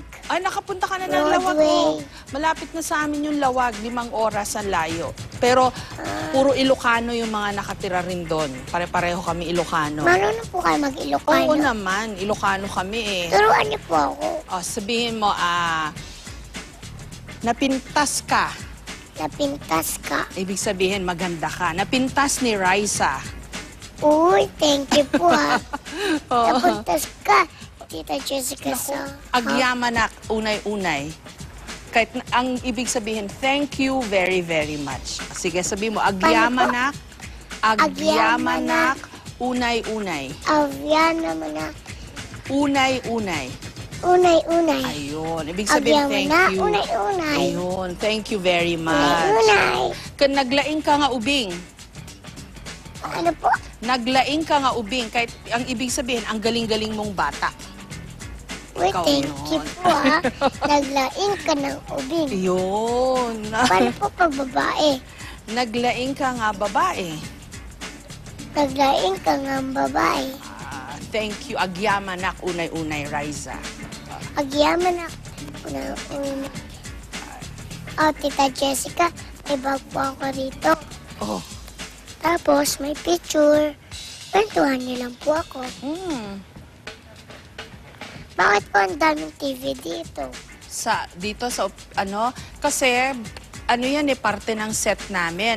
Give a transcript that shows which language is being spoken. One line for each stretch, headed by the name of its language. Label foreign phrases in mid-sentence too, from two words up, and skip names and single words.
Filipino: Ay, nakapunta ka na ng Lawag. Broadway. Oh. Malapit na sa amin yung Lawag. 5 oras ang layo. Pero puro Ilocano yung mga nakatira rin doon. Pare-pareho kami Ilocano. Marunong po kayo Oo mag-Ilocano. naman. Ilocano kami eh. Turuan niyo po ako. Oh, sabihin mo,
Iloko: napintas ka. Napintas ka.
Filipino: Ibig sabihin, maganda ka.
Iloko: Napintas ni Raisa.
Filipino: Uy,
English: thank you
Filipino: po ha. Oo.
Iloko: Napuntas ka, Tita Jessica sa... Agyamanak, unay-unay.
Filipino: Kahit ang ibig sabihin,
English: thank you very, very much.
Filipino: Sige, sabi mo,
Iloko: agyamanak, agyamanak, unay-unay. Agyamanak, Unay-unay. unay-unay.
Filipino: Ayun. Ibig sabihin, thank
Iloko: Agyamanak,
English: you.
Iloko: unay-unay.
Filipino: Ayun.
English: Thank you very much.
Iloko: Unay-unay. Naglaing ka nga ubing.
Filipino: Ano po?
Iloko: Naglaing ka nga ubing.
Filipino: Kahit ang ibig sabihin, ang galing-galing mong bata.
English: Wait,
Filipino: Ikaw
English: thank you
Filipino: nun. po ha.
Iloko: Naglaing ka ng ubing.
Filipino: Yun. Paano po pag babae?
Iloko: Naglaing ka nga babae. Naglaing ka ng babae.
English: Thank you.
Iloko: Agyamanak, unay-unay, Riza. Agyamanak, unay-unay.
Filipino: Oh, Tita Jessica, may bag po ako rito. Oh. Tapos, may picture. Kwentuhan niyo lang po ako. Bakit po ang daming TV dito? Dito sa, kasi, yan parte ng set namin.